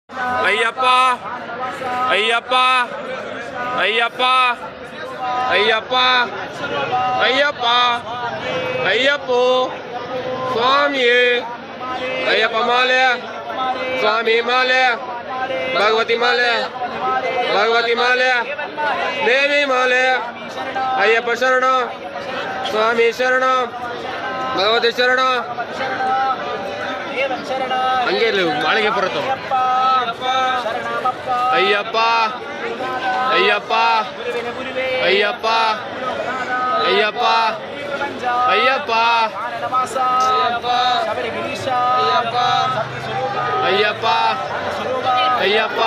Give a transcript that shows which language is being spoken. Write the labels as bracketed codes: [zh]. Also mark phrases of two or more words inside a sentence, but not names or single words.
[te] అయ్యప్ప అయ్యప్ప అయ్యప్ప అయ్యప్ప అయ్యప్ప అయ్యప్పో స్వామి అయ్యప్ప మాలే స్వామి మాలే భగవతి మాలే భగవతి మాలే దేవి మాలే అయ్యప్ప శరణం స్వామి శరణం భగవతి శరణం [kn] ಹಂಗೆ ಮಾಳಿಗೆ ಬರುತ್ತವ ಅಯ್ಯಪ್ಪ ಅಯ್ಯಪ್ಪ ಅಯ್ಯಪ್ಪ ಅಯ್ಯಪ್ಪ ಅಯ್ಯಪ್ಪ ಅಯ್ಯಪ್ಪ ಅಯ್ಯಪ್ಪ